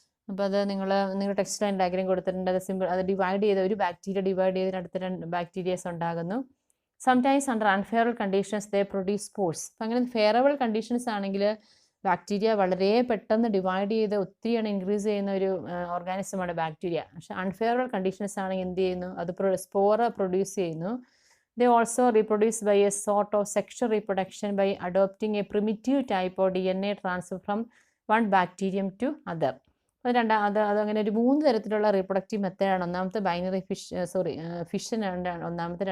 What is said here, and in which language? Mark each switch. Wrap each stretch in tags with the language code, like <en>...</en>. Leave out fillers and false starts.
<ml>അപ്പോൾ അത് നിങ്ങൾ ടെക്സ്റ്റ് ലൈൻ ഡയഗ്രം കൊടുത്തിട്ടുണ്ട്. അത് ഡിവൈഡ് ചെയ്ത് ഒരു ബാക്ടീരിയ ഡിവൈഡ് ചെയ്ത് അടുത്ത രണ്ട് ബാക്ടീരിയസ് ഉണ്ടാകുന്നു.</ml> <en>Sometimes under unfavourable conditions they produce spores.</en> <ml>അപ്പം അങ്ങനെ ഫെയറബിൾ കണ്ടീഷൻസ് ആണെങ്കിൽ ബാക്ടീരിയ വളരെ പെട്ടെന്ന് ഡിവൈഡ് ചെയ്ത് ഒത്തിരിയാണ് ഇൻക്രീസ് ചെയ്യുന്ന ഒരു ഓർഗാനിസമാണ് ബാക്ടീരിയ. പക്ഷെ അൺഫെയറബിൾ കണ്ടീഷൻസ് ആണെങ്കിൽ എന്ത് ചെയ്യുന്നു? അത് സ്പോർ പ്രൊഡ്യൂസ് ചെയ്യുന്നു.</ml> <en>They also reproduce by a sort of sexual reproduction by adopting a primitive type of DNA transfer from one bacterium to other.</en> <ml>അതങ്ങനെ ഒരു 3 തരത്തിലുള്ള റീപ്രൊഡക്റ്റീവ് മെത്തേഡാണ്. ഒന്നാമത്തെ ബൈനറി ഫിഷൻ ആണ് ഒന്നാമത്തെ.</ml>